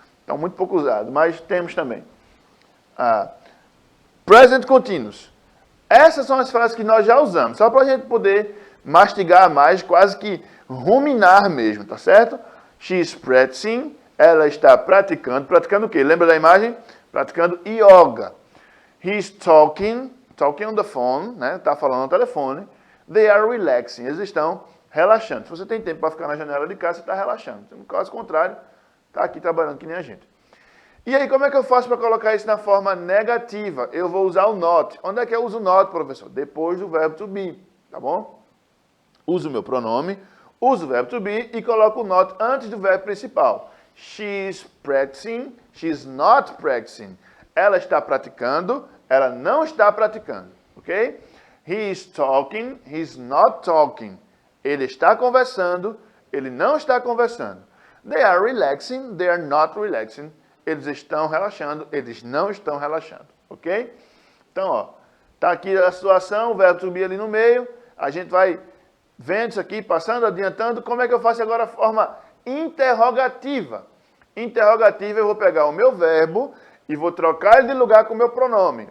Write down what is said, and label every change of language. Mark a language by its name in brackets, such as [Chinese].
[Portuguese] Então, muito pouco usado, mas temos também. Present continuous. Essas são as frases que nós já usamos, só para a gente poder mastigar mais, quase que ruminar mesmo, tá certo? [English] She's practicing, [Portuguese] ela está praticando. Praticando o quê? Lembra da imagem? Praticando yoga. [English] He's talking on the phone, né? [Portuguese] Tá falando no telefone. [English] They are relaxing, [Portuguese] eles estão relaxando. Se você tem tempo para ficar na janela de casa, você está relaxando. No caso contrário, está aqui trabalhando que nem a gente. E aí, como é que eu faço para colocar isso na forma negativa? Eu vou usar o not. Onde é que eu uso o not, professor? Depois do verbo to be, tá bom? Uso o meu pronome, uso o verbo to be e coloco o not antes do verbo principal. [English] She's practicing, she's not practicing. [Portuguese] Ela está praticando, ela não está praticando, ok? [English] He is talking, he's not talking. [Portuguese] Ele está conversando, ele não está conversando. [English] They are relaxing, they are not relaxing. [Portuguese] Eles estão relaxando, eles não estão relaxando, ok? Então, ó, tá aqui a situação, o verbo to be ali no meio. A gente vai vendo isso aqui, passando, adiantando. Como é que eu faço agora a forma interrogativa? Interrogativa, eu vou pegar o meu verbo e vou trocar ele de lugar com o meu pronome.